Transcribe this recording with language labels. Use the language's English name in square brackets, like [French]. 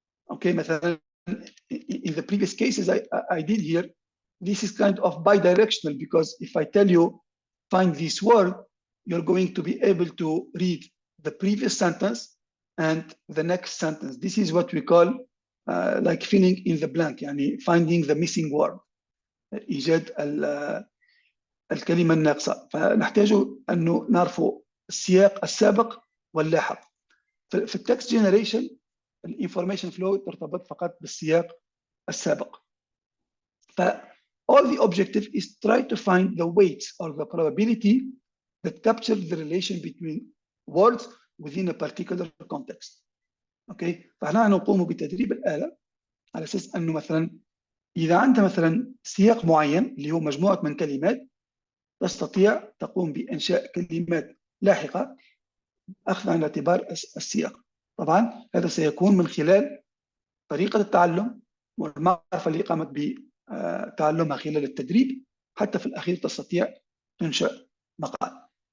[English] Okay, مثلا in the previous cases I did here, this is kind of bidirectional because if I tell you find this word, you're going to be able to read the previous sentence and the next sentence. This is what we call like filling in the blank, يعني finding the missing word, [Arabic] إيجاد الكلمة الناقصة. فنحتاج أن نعرف السياق السابق واللاحق. في التكست جنريشن الانفورميشن فلو ترتبط فقط بالسياق السابق. [English] ف all the objective is try to find the weights or the probability that capture the relation between words within a particular context. [Arabic] اوكي فاحنا نقوم بتدريب الآلة على اساس انه مثلا اذا عندها مثلا سياق معين اللي هو مجموعة من كلمات تستطيع تقوم بإنشاء كلمات لاحقة أخذ عن الاعتبار السياق. طبعا هذا سيكون من خلال طريقة التعلم والمعرفة اللي قامت بتعلمها خلال التدريب حتى في الأخير تستطيع تنشأ مقال.